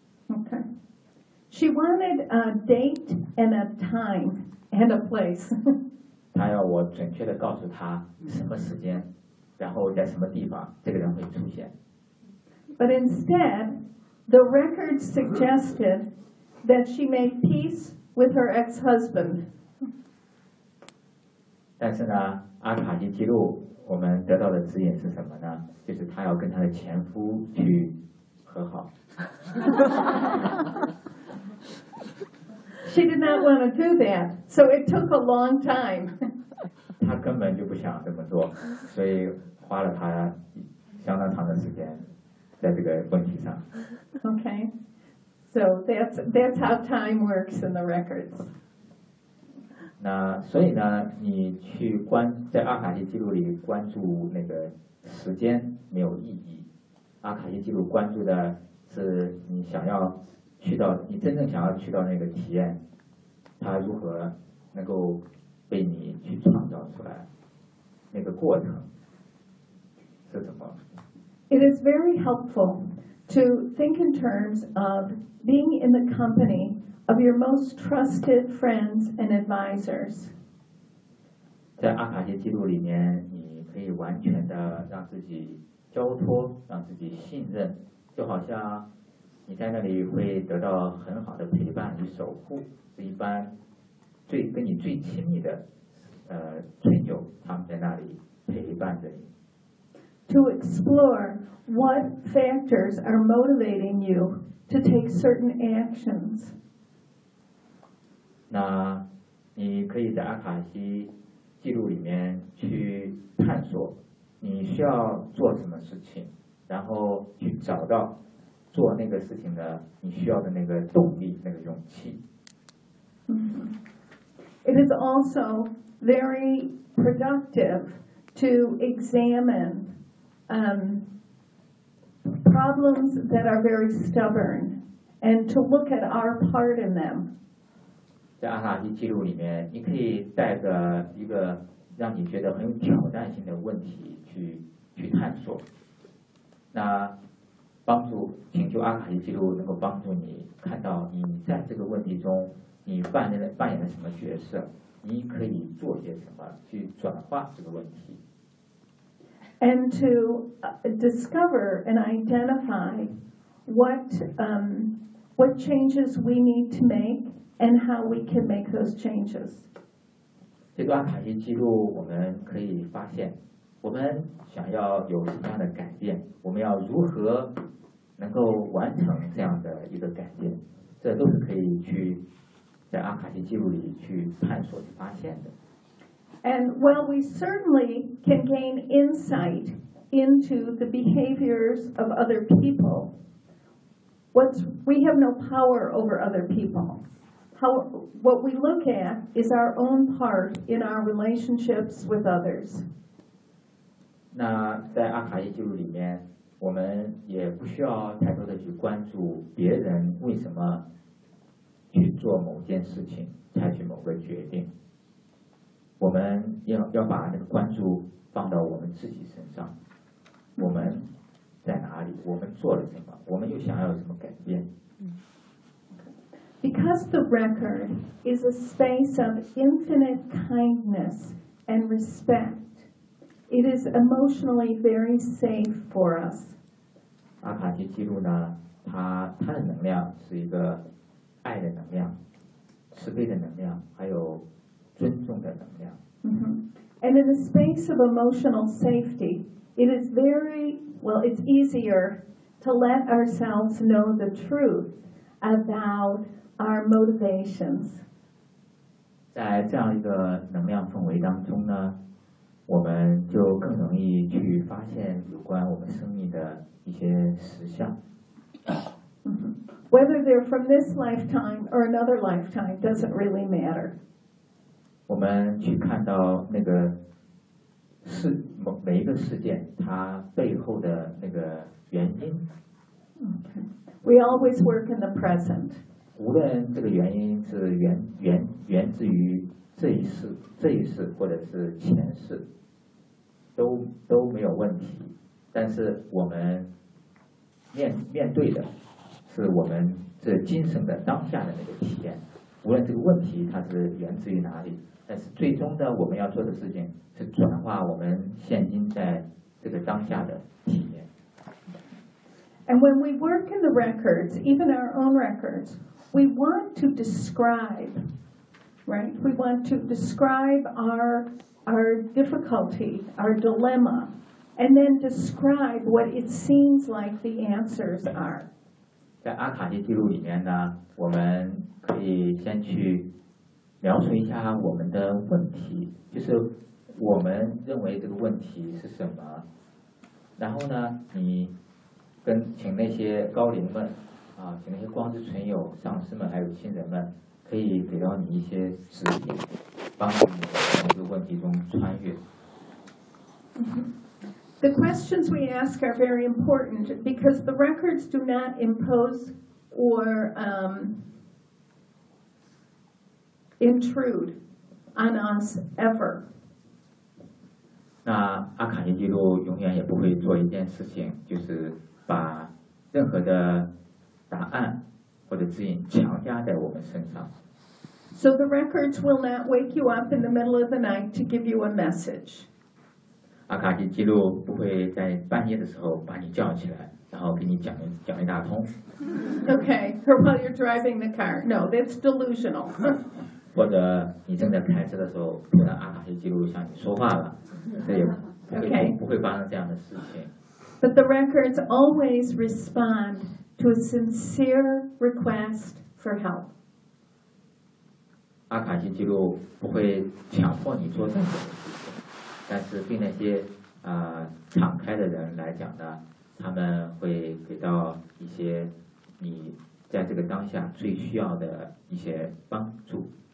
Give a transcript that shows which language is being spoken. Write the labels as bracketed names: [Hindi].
[English] Okay. She wanted a date and a time and a place. [Chinese] 他要我准确地告诉他什么时间，然后在什么地方这个人会出现。 [English] But instead, the records suggested that she made peace with her ex-husband. [Chinese] 但是呢，阿卡西记录我们得到的指引是什么呢？就是他要跟他的前夫去和好。 [English] She did not want to do that, so it took a long time. [Chinese] 她根本就不想这么做，所以花了她相当长的时间在这个问题上。 [English] Okay, so that's how time works in the records. [Chinese] 那所以呢，你去关在阿卡西记录里关注那个时间没有意义。阿卡西记录关注的是你想要去到，你真正想要去到那个体验，它如何能够被你去创造出来，那个过程是怎么。 [English] It is very helpful to think in terms of being in the company of your most trusted friends and advisors. [Chinese] 在阿卡西记录里面，你可以完全的让自己交托，让自己信任，就好像你在那里会得到很好的陪伴与守护，是一般最跟你最亲密的亲友，他们在那里陪伴着你。 [English] To explore what factors are motivating you to take certain actions. [Chinese] 那你可以在阿卡西记录里面去探索你需要做什么事情，然后去找到做那个事情的你需要的那个动力，那个勇气。 [English] It is also very productive to examine problems that are very stubborn and to look at our part in them. [Chinese] 在阿卡西记录里面，你可以带着一个让你觉得很有挑战性的问题去探索，那帮助请求阿卡西记录能够帮助你看到你在这个问题中你扮演了什么角色，你可以做些什么去转化这个问题。 [English] And to discover and identify what changes we need to make and how we can make those changes. [Chinese] 这段卡西记录我们可以发现我们想要有什么样的改变，我们要如何能够完成这样的一个改变，这都是可以去在阿卡西记录里去探索去发现的。 [English] And while we certainly can gain insight into the behaviors of other people, we have no power over other people. What we look at is our own part in our relationships with others. [Chinese] 那在阿卡西记录里面，我们也不需要太多的去关注别人为什么去做某件事情，采取某个决定。我们要把那个关注放到我们自己身上，我们在哪里，我们做了什么，我们又想要有什么改变。 [English] Because the record is a space of infinite kindness and respect, it is emotionally very safe for us. [Chinese] 阿卡西记录呢，它的能量是一个爱的能量，慈悲的能量，还有尊重的能量。 [English] And in the space of emotional safety, it is very, well, it's easier to let ourselves know the truth about our motivations. [Chinese] 在这样一个能量氛围当中呢，我们就更容易去发现有关我们生命的一些实相。 [English] Whether they're from this lifetime or another lifetime doesn't really matter. [Chinese] 我们去看到那个每一个事件它背后的那个原因。 [English] We always work in the present. [Chinese] 无论这个原因是源自于这一世或者是前世，都没有问题。但是我们面对的是我们这今生的当下的那个体验，无论这个问题它是源自于哪里。但是最终的我们要做的事情是转化我们现今在这个当下的体验。 [English] And when we work in the records, even our own records, we want to describe, right? We want to describe our difficulty, our dilemma, and then describe what it seems like the answers are. [Chinese] 在阿卡西记录里面呢，我们可以先去描述一下我们的问题，就是我们认为这个问题是什么，然后呢你跟请那些高龄们啊，请那些光之存有上师们还有亲人们可以给到你一些指引，帮助你从这个问题中穿越。 [English] The questions we ask are very important because the records do not impose or intrude on us ever. [Chinese] 那阿卡西记录永远也不会做一件事情，就是把任何的答案或者指引强加在我们身上。 [English] So the records will not wake you up in the middle of the night to give you a message. [Chinese] 阿卡西记录不会在半夜的时候把你叫起来，然后给你讲一大通。 [English] Okay, or while you're driving the car. No, that's delusional. [Chinese] 或者你正在开车的时候，突然阿卡西记录向你说话了，这也不会发生这样的事情。 [English] But the records always respond to a sincere request for help. [Chinese] 阿卡西记录不会强迫你做任何事。但是对那些敞开的人来讲呢，他们会给到一些你在这个当下最需要的一些帮助。